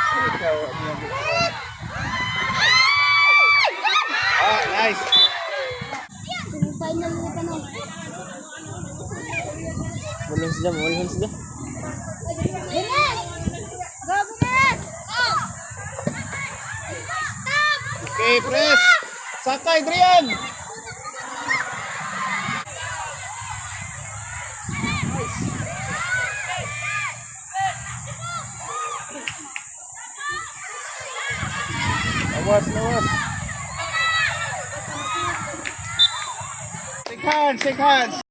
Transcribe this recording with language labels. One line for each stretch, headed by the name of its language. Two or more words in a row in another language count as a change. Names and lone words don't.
English: Ah, nice.
Filipino: Final mo ka no. Walang sila, walang sila. Bilis! Go, bilis!
English: Okay, press.
Filipino: Sakay, Adrian. Lawas, lawas.
English: Shake hands, shake hands.